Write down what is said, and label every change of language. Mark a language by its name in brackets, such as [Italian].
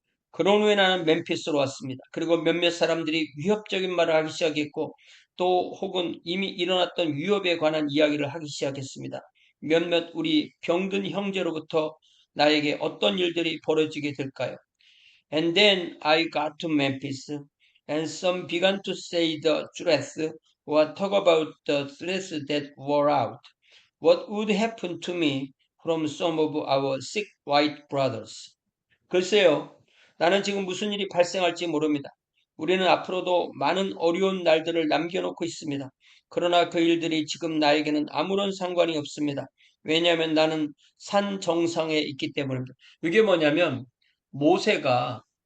[Korean] 그런 후에 나는 멤피스로 왔습니다. 그리고 몇몇 사람들이 위협적인 말을 하기 시작했고 또 혹은 이미 일어났던 위협에 관한 이야기를 하기 시작했습니다. 몇몇 우리 병든 형제로부터 나에게 어떤 일들이 벌어지게 될까요? [English] And then I got to Memphis, and some began to say the truth or talk about the threats that were out. What would happen to me from some of our sick white brothers? [Korean] 글쎄요, 나는 지금 무슨 일이 발생할지 모릅니다. 우리는 앞으로도 많은 어려운 날들을 남겨놓고 있습니다. 그러나 그 일들이 지금 나에게는 아무런 상관이 없습니다. 왜냐하면 나는 산 정상에 있기 때문입니다. 이게 뭐냐면 모세가